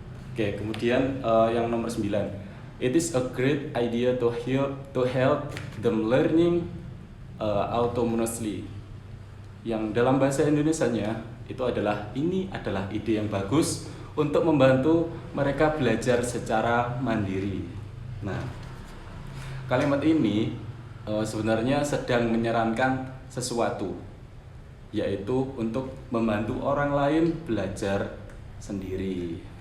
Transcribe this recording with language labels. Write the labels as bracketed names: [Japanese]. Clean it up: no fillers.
[Indonesian] Oke, kemudian yang nomor 9. [English] It is a great idea to help them learning autonomously. [Indonesian] Yang dalam bahasa Indonesianya itu adalah ini adalah ide yang bagus untuk membantu mereka belajar secara mandiri. Nah, kalimat ini sebenarnya sedang menyarankan sesuatu, yaitu untuk membantu orang lain belajar sendiri.